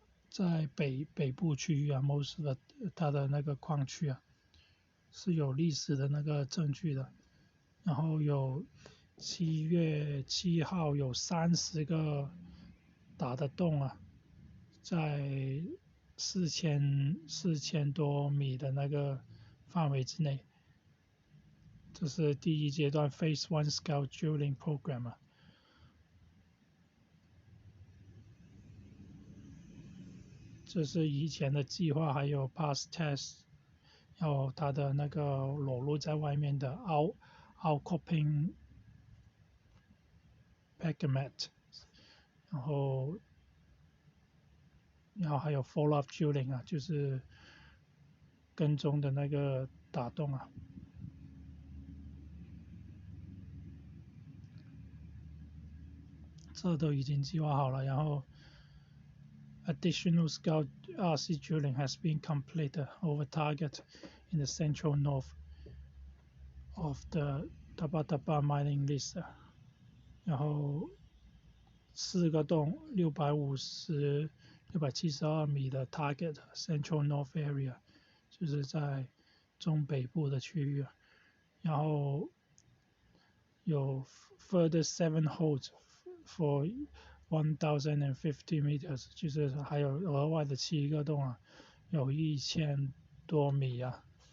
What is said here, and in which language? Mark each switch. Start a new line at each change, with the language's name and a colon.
Chinese: 在北部区域啊 ，most 的它的那个矿区啊，是有历史的那个证据的。然后有7月7号有30个打的洞啊，在4000多米的那个范围之内。这是第一阶段 Phase 1 Scout Drilling Program 啊。这是以前的计划，还有 Past Test， 有它的那个裸露在外面的 outcropping pegment， 然后还有 follow up drilling 啊，就是跟踪的那个打洞啊。这都已经计划好了，然后
English: Additional scout RC drilling has been completed over target in the central north of the Taba Taba mining list.
Chinese: 然后4个洞672米的 target Central North Area， 就是在中北部的区域。然后有
English: further 7 holes for 1050 meters，
Chinese: 就是还有额外的7个洞啊，有1000多米啊。